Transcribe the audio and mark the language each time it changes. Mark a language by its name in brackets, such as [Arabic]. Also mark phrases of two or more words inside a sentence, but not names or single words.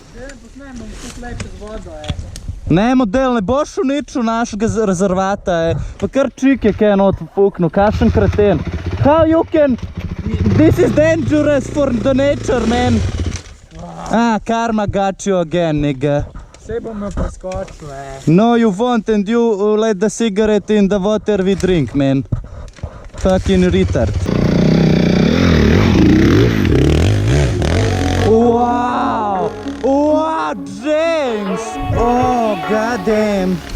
[Slovenian] Ne, model, ne boš uničil našega rezervata, pa kar čik je kaj not puknil, kakšen kreten. [English] How you can... This is dangerous for the nature, man. Karma got you again, nigga. [Slovenian] Sej bom me preskočil, [English] No, you won't, and you let the cigarette in the water we drink, man. Fucking retard. Wow! Wow, James! Oh, goddamn.